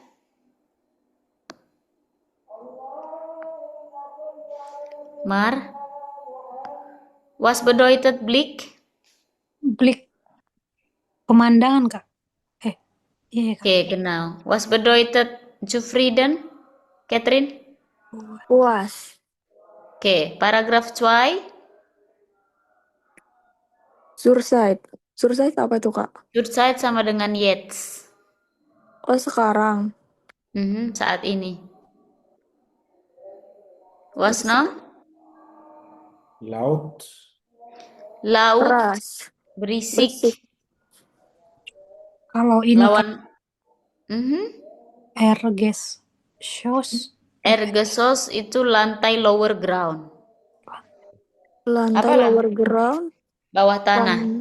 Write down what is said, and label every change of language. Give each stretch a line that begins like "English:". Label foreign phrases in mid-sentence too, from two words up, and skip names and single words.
German: Mar? Was bedeutet Blik? Blik.
Indonesian: Pemandangan, Kak. Iya, Kak. Oke,
German: genau. Was bedeutet zufrieden? Catherine?
Indonesian: Puas. Oke, paragraf 2. Zurzeit. Zurzeit apa itu, Kak? Zurzeit sama dengan jetzt. Oh, sekarang. Saat ini.
German: Was noch? Laut. Laut.
Indonesian: Keras. Berisik. Kalau ini Lawan.
German: Erdgeschoss.
Indonesian: Erdgeschoss itu lantai
English: lower ground.
Indonesian: Lantai Apa
English: lower ground.
Indonesian: Bawah tanah.